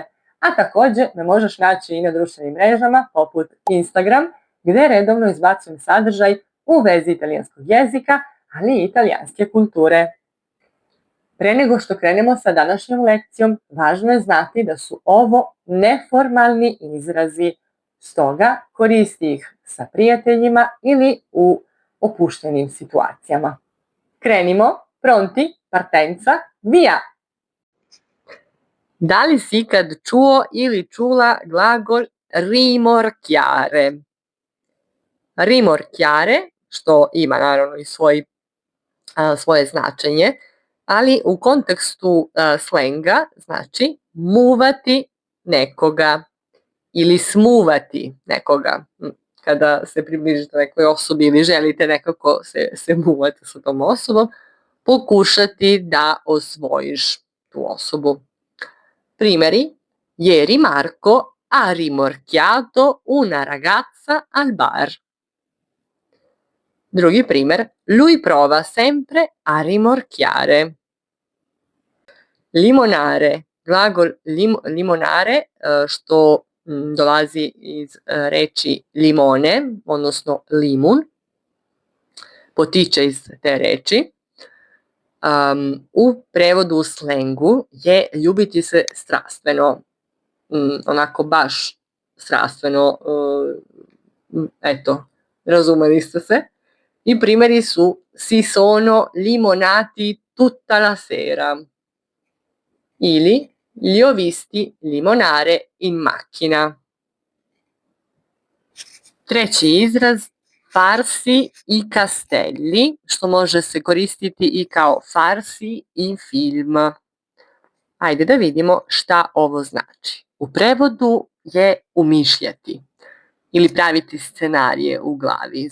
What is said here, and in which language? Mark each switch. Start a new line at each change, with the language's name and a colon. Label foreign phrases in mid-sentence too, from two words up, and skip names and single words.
Serbian: A također me možeš naći i na društvenim mrežama poput Instagram, gdje redovno izbacujem sadržaj u vezi italijanskog jezika, ali i italijanske kulture. Pre nego što krenemo sa današnjom lekcijom, važno je znati da su ovo neformalni izrazi, stoga koristi ih sa prijateljima ili u opuštenim situacijama. Krenimo,
Italian: pronti, partenza, via!
Serbian: Da li si ikad čuo ili čula glagol rimorchiare? Rimorchiare, što ima naravno i svoje značenje, ali u kontekstu slenga znači muvati nekoga ili smuvati nekoga. Kada se približite nekoj osobi ili želite nekako se muvati sa tom osobom, pokušati da osvojiš tu osobu. Primjeri:
Italian: Ieri Marco ha rimorchiato una ragazza al bar.
Serbian: Drugi primjer:
Italian: Lui prova sempre a rimorchiare.
Serbian: Limonare, glagol limonare, što dolazi iz reči limone, odnosno limun, potiče iz te reči. U prevodu u slengu je ljubiti se strastveno, onako baš strastveno, eto, razumeli ste se. I primjeri su:
Italian: si sono limonati tutta la sera ili li ho visti limonare in macchina.
Serbian: Treći izraz:
Italian: farsi i castelli,
Serbian: što može se koristiti i kao
Italian: farsi i film.
Serbian: Ajde da vidimo šta ovo znači. U prevodu je umišljati ili praviti scenarije u glavi.